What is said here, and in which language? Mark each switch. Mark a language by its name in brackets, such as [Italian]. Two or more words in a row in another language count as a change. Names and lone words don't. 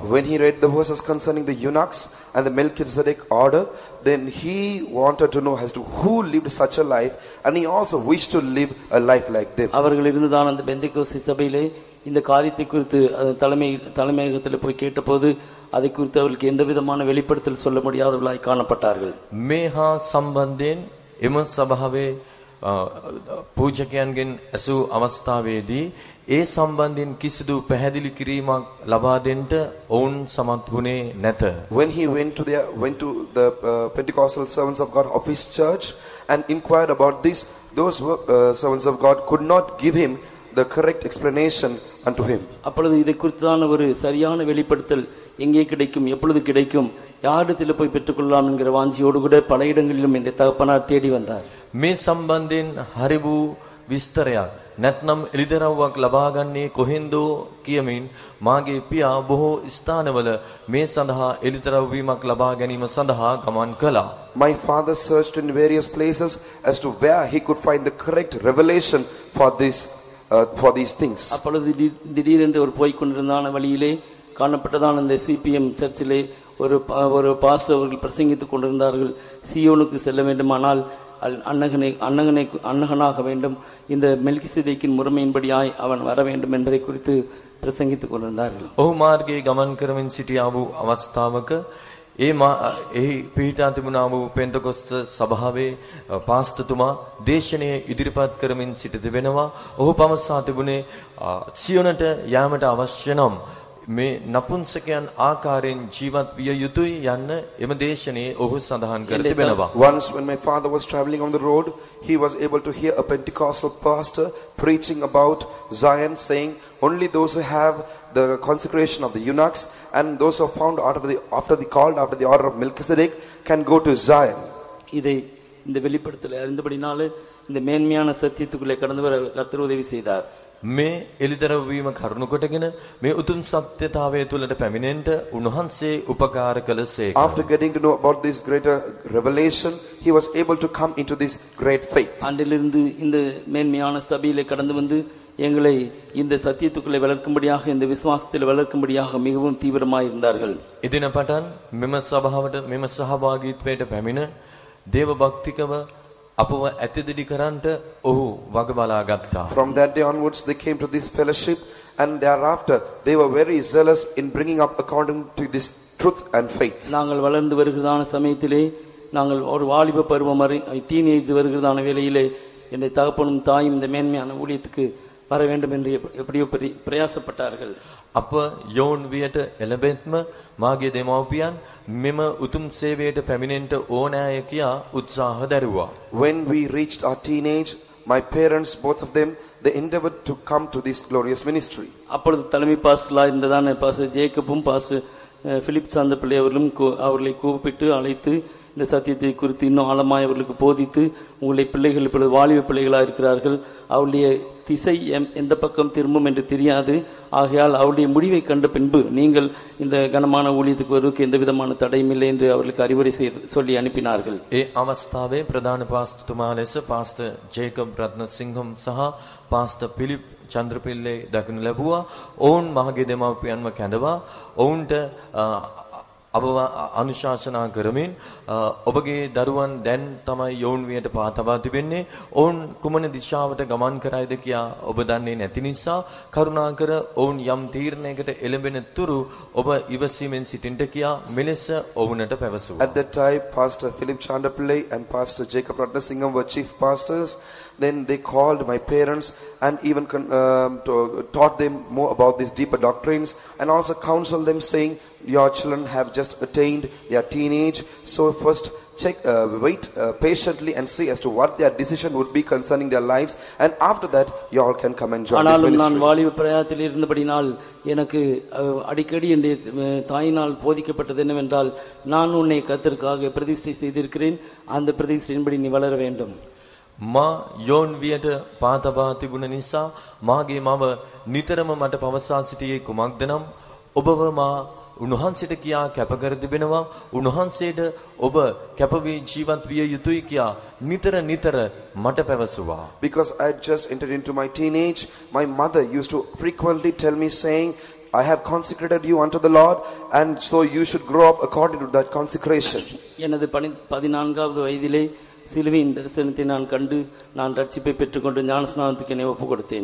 [English] When he read the verses concerning the eunuchs and the Melchizedek order, then he wanted to know as to who lived such a life and he also wished to live a life like them. [Tamil] அவர்கள் இருந்ததான அந்த பெந்தேகோஸ்தே சபையிலே இந்த காரியத்தை குறித்து தலைமையகத்தில் போய் கேட்டபோது அதை குறித்து அவர்களுக்கு எந்த விதமான வெளிப்படுத்தல் சொல்ல முடியாதவர்களாய் காணப்பட்டார்கள். [Sinhala] මේ හා සම්බන්ධයෙන් එම සභාවේ පූජකයන්ගෙන් ඇසූ අවස්ථාවේදී ඒ සම්බන්ධයෙන් කිසිදු පැහැදිලි කිරීමක් ලබා දෙන්නට ඔවුන් සමත් වුණේ නැත. [English] When he went to the Pentecostal servants of God of his church and inquired about this, those servants of God could not give him the correct explanation unto him. [Tamil] அப்பொழுது இதை குறித்தான ஒரு சரியான வெளிப்படுத்தல் எங்கே கிடைக்கும், எப்பொழுது கிடைக்கும், யாரிடத்தில் போய் பெற்றுக்கொள்ளலாம் என்கிற வாஞ்சியோடு கூட பல இடங்களிலும் என் தகப்பனார் தேடி வந்தார். [Sinhala] මේ සම්බන්ධයෙන් හරි වූ විස්තරයක් නැත්නම් එළිදරව්වක් ලබා ගන්නේ කොහෙන්දෝ කියමින් මාගේ පියා බොහෝ ස්ථානවල මේ සඳහා එළිදරව් වීමක් ලබා ගැනීම සඳහා ගමන් කළා. [English] My father searched in various places as to where he could find the correct revelation for these things. [Tamil] அப்பொழுது திடீரென்று ஒரு போய் கொண்டிருந்தான வழியிலே காணப்பட்டதான இந்த சிபிஎம் சர்ச்சிலே ஒரு பாஸ்டர் அவர்கள் பிரசங்கித்துக் கொண்டிருந்தார்கள். சியோனுக்கு செல்ல வேண்டுமானால் அன்னகனாக வேண்டும், இந்த மெல்கிசேதேக்கின் முறைமையின்படியாய் அவன் வர வேண்டும் என்பதை குறித்து பிரசங்கித்துக் கொண்டிருந்தார்கள். [Sinhala] ඔහු මාර්ගයේ ගමන් කරමින් සිටියා වූ අවස්ථාවක එහි පිහිටා තිබුණා වූ පෙන්තකොස්ත සභාවේ පාස්තතුමා දේශනය ඉදිරිපත් කරමින් සිට තිබෙනවා. ඔහු පවසා තිබුණේ සියොනට යාමට අවශ්‍ය නම් මේ නපුංසකයන් ආකාරයෙන් ජීවත් විය යුතුයි යන්න එම දේශනයේ ඔහු සඳහන් කර තිබෙනවා. [English] Once when my father was traveling on the road, he was able to hear a Pentecostal pastor preaching about Zion, saying only those who have the consecration of the eunuchs and those who are found after the order of Melchizedek can go to Zion. [Tamil] இதை இந்த வெளிப்படுத்தலை அறிந்தபடினாலே இந்த மேன்மையான சத்தியத்துக்குள்ளே கடந்து வர கர்த்தர் உதவி செய்தார். [Sinhala] මේ එළිදරව් වීම කරුණු කොටගෙන මේ උතුම් සත්‍යතාවය තුළට පැමිණෙන්නට උන්වහන්සේ උපකාර කළසේක. [English] After getting to know about this greater revelation, he was able to come into this great faith. [Tamil] அன்றிலிருந்து இந்த மேன்மையான சபையிலே கடந்து வந்து எங்களை இந்த சத்தியத்துக்குள்ளே வளர்க்கும்படியாக, இந்த விசுவாசத்தில் வளர்க்கும்படியாக மிகவும் தீவிரமாக இருந்தார்கள். [Sinhala] එදින පටන් මෙම සභාවට මෙම සහභාගීත්වයට පැමිණ දේව භක්තිකව අපව ඇතිදිලි කරන්නට ඔහු වග බලා ගත්තා. [English] From that day onwards they came to this fellowship, and thereafter they were very zealous in bringing up according to this truth and faith. [Tamil] நாங்கள் வளர்ந்து வருகிறதான சமயத்திலே, நாங்கள் ஒரு வாலிப பருவம் டீனேஜ் வருகிறதான வேளையிலே என்னுடைய தகப்பனும் தாயும் இந்த மேன்மையான ஊழியத்துக்கு வர வேண்டும் என்று எப்படியோ பிரயாசப்பட்டார்கள். [Sinhala] අප යෝන් වියට එළඹෙත්ම මාගේ දෙමව්පියන් මෙම උතුම් සේවයට පැමිණෙන්නට ඕනෑය කියා උත්සාහ දැරුවා. [English] When we reached our teenage, my parents, both of them, they endeavored to come to this glorious ministry. [Tamil] அப்பொழுது தலைமை பாஸ்டராக இருந்ததான பாஸ்டர் ஜேக்கப்பும் பாஸ்டர் பிலிப் சாந்த பிள்ளை அவர்களும் அவர்களை கூப்பிட்டு அழைத்து இந்த சத்தியத்தை குறித்து இன்னும் ஆழமாய் அவர்களுக்கு போதித்து, உங்களுடைய பிள்ளைகள் இப்பொழுது வாலிப பிள்ளைகளாக இருக்கிறார்கள், அவருடைய திசை எந்த பக்கம் திரும்பும் என்று தெரியாது, ஆகையால் அவருடைய முடிவை கண்ட பின்பு நீங்கள் இந்த கனமான ஊழியத்துக்கு வருவதற்கு எந்த விதமான தடையும் இல்லை என்று அவர்களுக்கு அறிவுரை சொல்லி அனுப்பினார்கள். [Sinhala] ඒ අවස්ථාවේ ප්‍රධාන පාස්තුමා ලෙස පාස්ටර් ජේකබ් රත්නසිංහම් සහ පාස්ටර් පිලිප් චන්ද්‍රපිල්ලේ දක්වනු ලැබුවා. ඔවුන් මහගේ දෙමව්පියන්ව කැඳවා ඔවුන්ට අනුශාසනා කරමින් ඔබගේ දරුවන් දැන් තමයි යෝන් වියට පා තබා තිබෙන්නේ, ඔවුන් කුමන දිශාවට ගමන් කරයිද කියා ඔබ දන්නේ නැති නිසා කරුණාකර ඔවුන් යම් තීරණයකට එළඹෙන තුරු ඔබ ඉවසීමෙන් සිටින්න කියා මෙලෙස ඔවුන්ට පැවසුවා. [English] At that time, Pastor Philip Chandapillai and Pastor Jacob Ratnasingham were chief pastors. Then they called my parents and even taught them more about these deeper doctrines, and also counseled them, saying, your children have just attained their teenage, so first wait patiently and see as to what their decision would be concerning their lives, and after that you all can come and join this ministry. [Tamil] நான் வாலிப பிரயாத்தில் இருந்தபடினால் எனக்கு அடிக்கடி என் தாயினால் போதிக்கப்பட்டது என்னவென்றால், நான் உன்னை கர்த்தருக்காக பிரதிஷ்டை செய்திருக்கிறேன், அந்த பிரதிஷ்டையின்படி நீ வளர வேண்டும். [Sinhala] මා යෝන් වියට පා තබා තිබුණ නිසා මාගේ මව නිතරම මට පවසා සිටියේ කුමක්ද නම්, ඔබව මා උන්වහන්සේට කියා කැප කර තිබෙනවා, උන්වහන්සේට ඔබ කැප වී ජීවත් විය යුතුයි කියා නිතර මට පැවසුවා. [English] Because I had just entered into my teenage, my mother used to frequently tell me, saying, I have consecrated you unto the Lord, and so you should grow up according to that consecration. [Tamil] எனது 14வது வயதிலே சிலுவையின் தரிசனத்தை நான் கண்டு நான் ரட்சிப்பை பெற்றுக்கொண்டு ஞானஸ்நானத்துக்கு என்னை ஒப்புக் கொடுத்தேன்.